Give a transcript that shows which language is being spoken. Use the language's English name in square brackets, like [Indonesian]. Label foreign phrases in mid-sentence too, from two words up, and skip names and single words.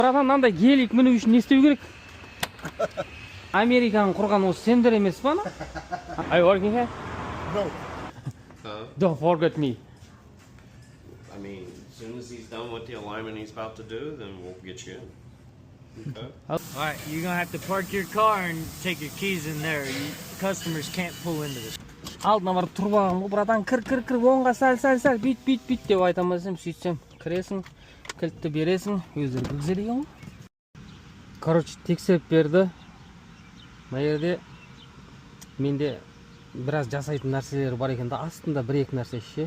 [Kazakh] Братан, мынандай гелик міну үшін не істеу керек? Американың құрған осы сендер емес па? [English] Are you working here? No. Don't forget me. I mean, as soon as he's done with the alignment he's about to do, then we'll get you in. Okay. Alright, you're gonna have to park your car and take your keys in there. Customers can't pull into this. [Kazakh] Алдына барып тұрып алғам ғой, братан, кір, оңға сәл, бүйт деп айтам десем, сөйтсем, кіресің, кілтті бересің, өздері кіргізе деген ғой. Короче, тексеріп берді. Мына жерде менде біраз жасайтын нәрселер бар екен да, астында бір-екі нәрсе ше.